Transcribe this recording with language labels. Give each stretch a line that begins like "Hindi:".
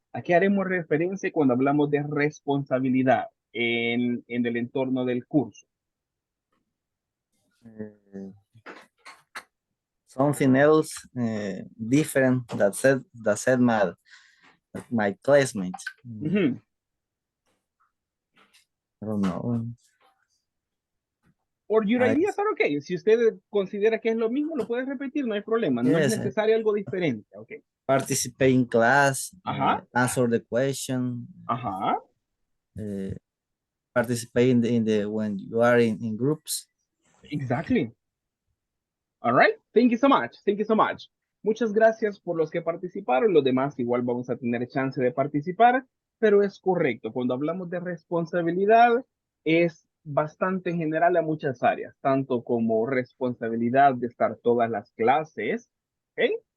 Spanish: ¿A qué haremos referencia cuando hablamos de responsabilidad en el entorno del curso?
English: Something else different that said my classmates. Ujú. I don't know. Or your I- ideas are okay.
Spanish: Si usted considera que es lo mismo, lo puede repetir, no hay problema. No es
English: Yes,
Spanish: necesario algo diferente.
English: Okay. participate in class, Ajá, answer the question, ajá. participate in the when you are in groups. Exactly. All right. Thank you so much. Thank you so much.
Spanish: Muchas gracias por los que participaron. Los demás igual vamos a tener chance de participar, pero es correcto. Cuando hablamos de responsabilidad, es bastante general a muchas áreas, tanto como responsabilidad de estar todas las clases. ¿Ok?